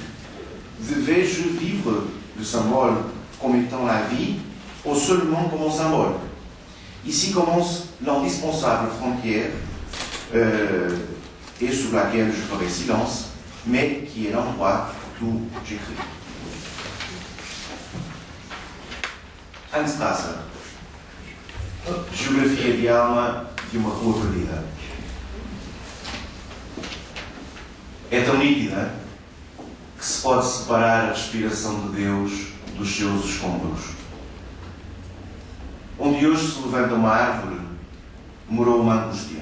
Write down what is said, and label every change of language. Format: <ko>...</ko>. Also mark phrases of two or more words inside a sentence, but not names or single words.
<fr>Devais-je vivre le symbole comme étant la vie ou seulement comme un symbole? Ici commence l'indispensable frontière et sous laquelle je ferai silence, mais qui est l'endroit d'où j'écris. Hans Strasser.</fr> <pt>Geografia de alma de uma rua perdida. É tão nítida que se pode separar a respiração de Deus dos seus escombros. Onde hoje se levanta uma árvore, morou uma angústia.</pt>